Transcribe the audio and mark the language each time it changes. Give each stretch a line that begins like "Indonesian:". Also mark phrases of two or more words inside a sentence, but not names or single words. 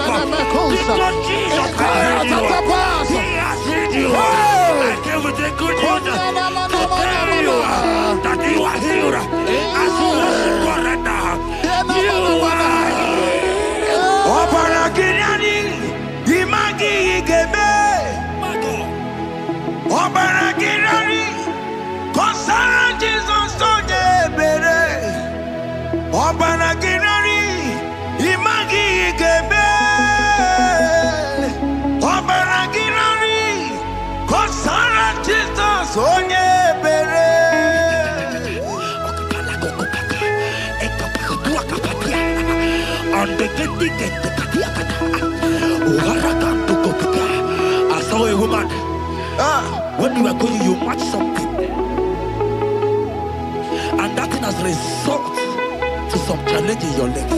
English: Because Jesus has healed you. He has healed you. I came with the good news to tell you that you are healed. As you worship God right now, you are healed.
Gusii: Obaragirani, imagi igebe.
English: My God.
Gusii: Obaragirani, konsara Jesus onye ebere. Obaragirani, imagi igebe. Obaragirani, konsara Jesus onye ebere.
English: I saw a woman. When you were going, you match something, and that thing has resulted to some challenge in your legs.